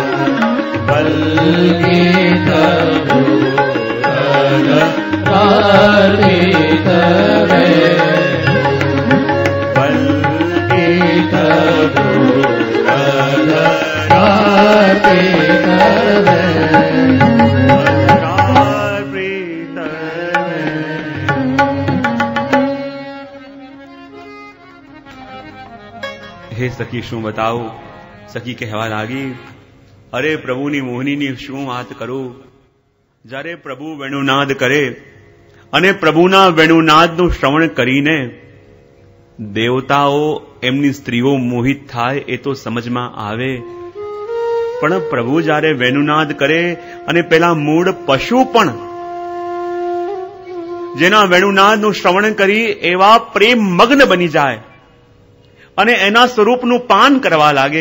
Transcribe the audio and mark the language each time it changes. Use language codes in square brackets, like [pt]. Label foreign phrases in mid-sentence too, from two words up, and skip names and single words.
[sa] वल्गीत भ्रूरग राधित वेणु वल्गीत भ्रूरग राधित वेणु [gu] હે સખી શું બતાવું? સખી કહેવા લાગી, અરે પ્રભુની મોહનીની શું વાત કરું? જ્યારે પ્રભુ વેણુનાદ કરે અને પ્રભુના વેણુનાદનું શ્રવણ કરીને દેવતાઓ એમની સ્ત્રીઓ મોહિત થાય એ તો સમજમાં આવે, પણ પ્રભુ જ્યારે વેણુનાદ કરે અને પેલા મૂળ પશુ પણ જેના વેણુનાદનું શ્રવણ કરી એવા પ્રેમ મગ્ન બની જાય અને એના સ્વરૂપનું પાન કરવા લાગે.